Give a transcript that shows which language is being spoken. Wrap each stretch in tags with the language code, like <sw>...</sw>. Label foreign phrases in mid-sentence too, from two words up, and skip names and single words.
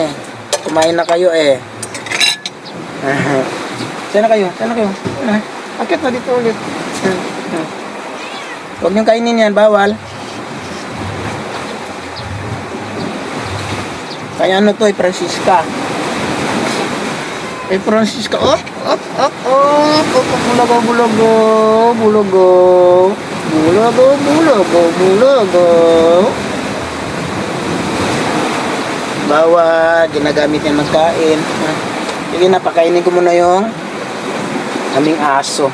<tl>Kumain na kayo eh. Sana kayo? Akit na dito ulit. Huwag niyong kainin yan, bawal. Kaya ano to eh, Francisca. Kay Francisca. Op, op, op, op. Op, bulago, bulago. Bulago. Bulago, bulago, bulago. Bawat ginagamit niya magkain. Sige na, pakainin ko muna yung aming aso.</tl>